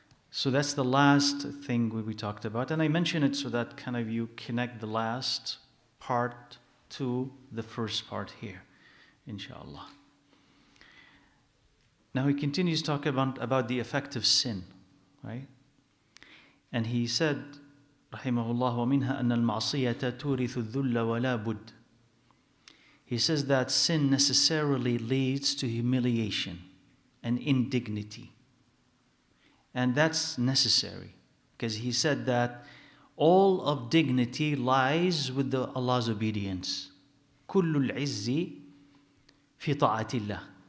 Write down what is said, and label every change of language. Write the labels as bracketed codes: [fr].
[en] So that's the last thing we talked about. And I mention it so that kind of you connect the last part to the first part here, inshallah. Now he continues talking about the effect of sin, right? And he said, rahimahullah, [ar] وَمِنْهَا أَنَّ الْمَعْصِيَةَ تُورِثُ الذُّلَّ وَلَا بُدْ. [en] He says that sin necessarily leads to humiliation and indignity. And that's necessary, because he said that all of dignity lies with Allah's obedience. [ar] كُلُّ الْعِزِّ فِي طَاعَةِ اللَّهِ.